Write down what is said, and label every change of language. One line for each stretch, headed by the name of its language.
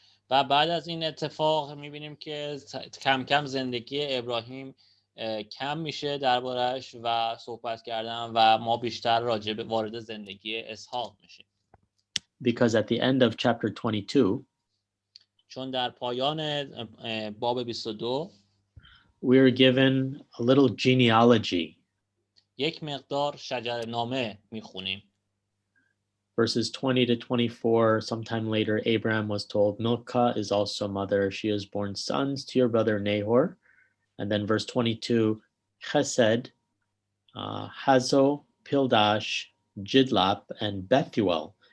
Persian: و بعد از این اتفاق میبینیم که کم کم زندگی ابراهیم کم میشه دربارش و صحبت کردن و ما بیشتر راجع به وارد زندگی اسحاق میشیم.
English: Because at the end of chapter 22,
Persian: چون در پایان باب 22
English: we're given a little genealogy.
Persian: یک مقدار شجره‌نامه میخونیم.
English: Verses 20 to 24, sometime later, Abraham was told, Milcah is also mother. She has borne sons to your brother Nahor. And then verse 22, Chesed, Hazo, Pildash, Jidlap, and Bethuel.